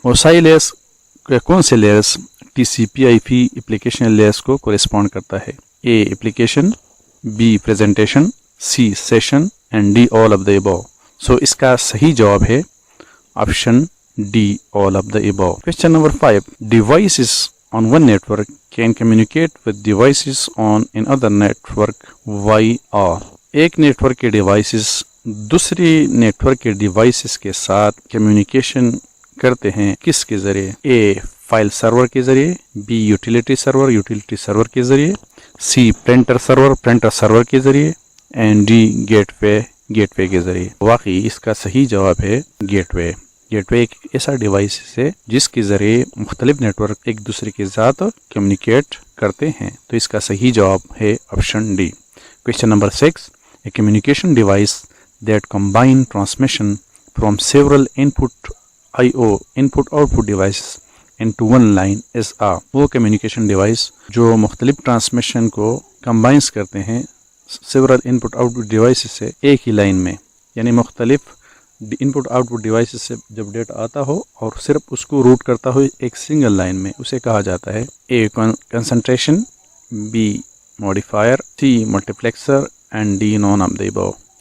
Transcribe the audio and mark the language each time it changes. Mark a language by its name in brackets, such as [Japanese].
[Urdu] OSI layers کون سے layers TCP/IP application layers کو کورسپونڈ کرتا ہے؟ اے application, be presentation, C session and D all of the ابو. سو اس کا صحیح جواب ہے option D all of the Abu. Question number 5. [English] Devices on one network can communicate with devices on another network. Why are? [Urdu] ایک network کے devices دوسری network کے devices کے ساتھ کمیونیکیشن کرتے ہیں کس کے ذریعے؟ اے فائل سرور کے ذریعے، بی یوٹیلیٹی سرور کے ذریعے، سی پرنٹر سرور کے ذریعے، اینڈ ڈی گیٹ وے کے ذریعے. واقعی اس کا صحیح جواب ہے گیٹ وے. گیٹ وے ایک ایسا ڈیوائس ہے جس کے ذریعے مختلف نیٹورک ایک دوسرے کے ساتھ کمیونیکیٹ کرتے ہیں. تو اس کا صحیح جواب ہے option D. Question number 6. [English] A communication device that combine transmission from several input-output devices into one line is a. [Urdu] وہ کمیونیکیشن ڈیوائس جو مختلف ٹرانسمیشن کو کمبائنس کرتے ہیں [English] several input-output devices [Urdu] سے ایک ہی لائن میں، یعنی مختلف انپٹ آؤٹ پٹ ڈیوائسز سے جب ڈیٹا آتا ہو اور صرف اس کو روٹ کرتا ہو ایک سنگل لائن میں، اسے کہا جاتا ہے اے concentration, be modifier, C multiplexer and D known of the Abu.